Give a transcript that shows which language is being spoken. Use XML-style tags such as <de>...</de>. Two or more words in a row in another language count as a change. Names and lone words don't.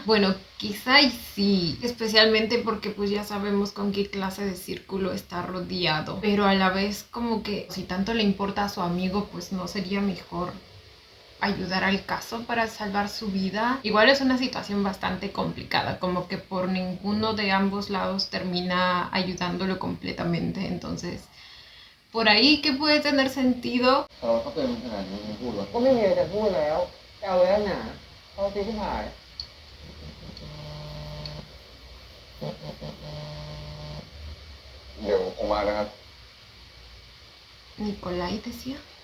<es>Bueno, quizá y sí, especialmente porque pues ya sabemos con qué clase de círculo está rodeado, pero a la vez como que si tanto le importa a su amigo, pues no sería mejor ayudar al caso para salvar su vida. Igual es una situación bastante complicada, como que por ninguno de ambos lados termina ayudándolo completamente, entonces por ahí que puede tener sentido.</es> <th>สารวัตรเขาเตือนมึงขนาดนี้มึงพูดวะก็ไม่มีอะไรจะพูดแล้วจะเอาไว้แล้วหนาเอาตีที่ผาย เดี๋ยวผมมานะครับ</th> <es>Nicolai decía.</es>